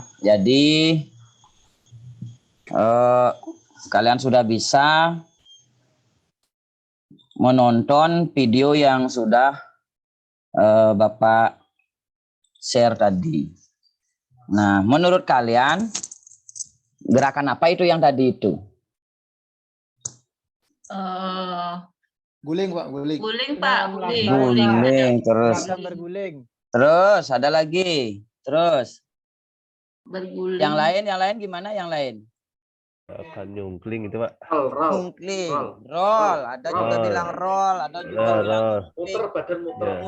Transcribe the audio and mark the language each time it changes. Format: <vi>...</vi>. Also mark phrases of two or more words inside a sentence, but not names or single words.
<id>Jadi, kalian sudah bisa menonton video yang sudah Bapak share tadi. Nah, menurut kalian, gerakan apa itu yang tadi itu? Guling, Pak, guling. Guling Pak, guling. Guling, terus. Gerakan berguling. Terus, ada lagi. Terus, Berguling. yang lain gimana yang lain? Akan nyungkling itu, Pak. Roll. Jungkling, Roll. roll, ada juga Roll. bilang roll, ada juga Roll, bilang roll. Muter badan muter. Ya.</id>